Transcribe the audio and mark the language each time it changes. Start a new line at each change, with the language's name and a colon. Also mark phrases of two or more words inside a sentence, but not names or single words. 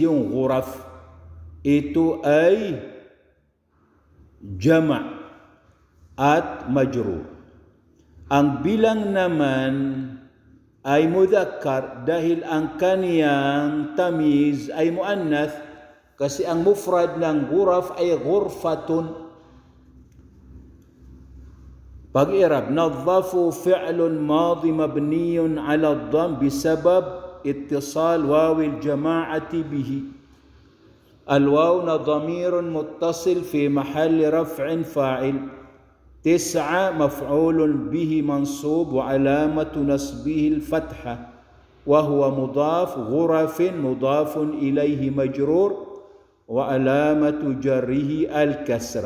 Filipino: Yung ghuraf. Ito ay jama' at majrur. Ang bilang naman ay mudhakkar dahil ang kaniyang tamyiz ay muannath kasi ang mufrad ng ghuraf ay ghurfatun. Pag-i'rab,
Arabic: نظفوا فعل ماض مبني على الضم بسبب اتصال واو الجماعة به. الواو ضمير متصل في محل رفع فاعل 9 مفعول به منصوب وعلامة نصبه الفتحة وهو مضاف غرف مضاف إليه مجرور وعلامة جره الكسرة.